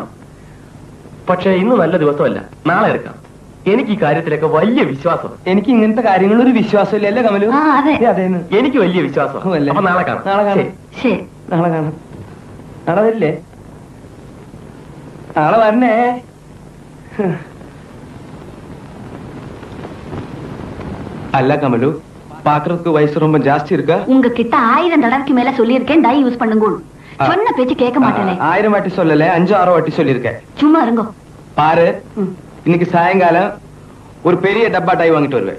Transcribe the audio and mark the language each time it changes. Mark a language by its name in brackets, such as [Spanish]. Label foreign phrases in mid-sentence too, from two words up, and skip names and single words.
[Malayalam] പക്ഷെ ഇന്ന് നല്ല ദിവസമല്ല, നാളെ എടുക്കാം. എനിക്ക് ഈ കാര്യത്തിലൊക്കെ വലിയ വിശ്വാസം. എനിക്ക് ഇങ്ങനത്തെ കാര്യങ്ങളൊരു വിശ്വാസമില്ല. അല്ലേ കമലു? അതേന്ന് എനിക്ക് വലിയ വിശ്വാസം. അപ്പൊ നാളെ കാണാം. നാളെ വരില്ലേ? നാളെ വരണേ. [Tamil] அல்ல கமலு, பாக்குறதுக்கு வயசு ரொம்ப ஜாஸ்தி இருக்கா? உங்ககிட்ட 1000 தடவைக்கு மேல சொல்லியிருக்கேன், [English] dye use [Tamil] பண்ணுங்க. சொன்ன பேச்சு கேட்க மாட்டேனே. 1000 வாட்டி சொல்லல, 5-6 வாட்டி சொல்லியிருக்கேன். சும்மா இருங்க. பாரு, இன்னைக்கு சாயங்காலம் ஒரு பெரிய டப்பா டை வாங்கிட்டு வருவேன்.